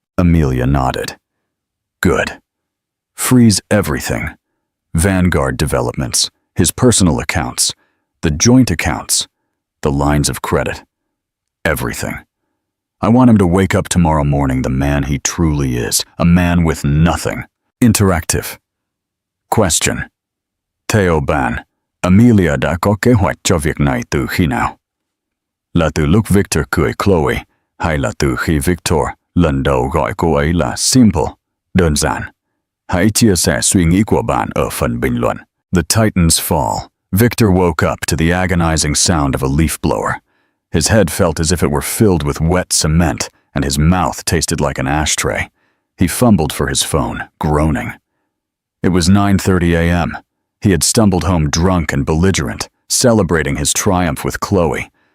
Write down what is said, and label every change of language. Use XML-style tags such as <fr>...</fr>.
<en>Amelia nodded. "Good. Freeze everything. Vanguard developments, his personal accounts, the joint accounts, the lines of credit. Everything. I want him to wake up tomorrow morning the man he truly is, a man with nothing. Interactive. Question.</en> <vi>Theo Ban, Amelia đã có kế hoạch cho việc này từ khi nào? Là từ lúc Victor cưới Chloe, hay là từ khi Victor lần đầu gọi cô ấy là simple, đơn giản? Hãy chia sẻ suy nghĩ của bạn ở phần bình luận.</vi> <en>The Titans fall. Victor woke up to the agonizing sound of a leaf blower. His head felt as if it were filled with wet cement, and his mouth tasted like an ashtray. He fumbled for his phone, groaning. It was 9:30 a.m. He had stumbled home drunk and belligerent, celebrating his triumph with Chloe.</en>